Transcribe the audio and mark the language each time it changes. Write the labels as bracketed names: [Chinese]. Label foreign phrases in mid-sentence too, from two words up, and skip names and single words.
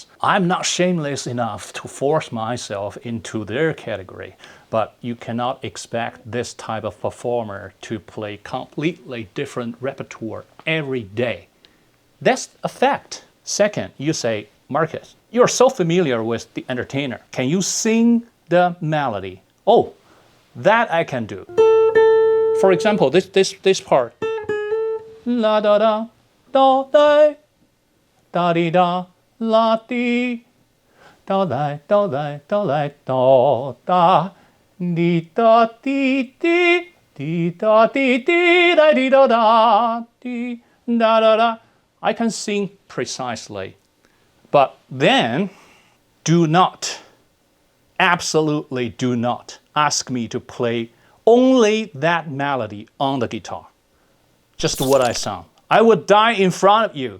[English] I'm not shameless enough to force myself into their category, but you cannot expect this type of performer to play completely different repertoire every day. That's a fact. Second, you say, Marcus, you're so familiar with the entertainer. Can you sing the melody? Oh, that I can do. For example, this part. La da da, da da, da di da, la di, da da da da da da da da, di da di di Dee da dee dee da dee da da dee da da da. I can sing precisely, but then do not, absolutely do not ask me to play only that melody on the guitar. Just what I sound. I would die in front of you.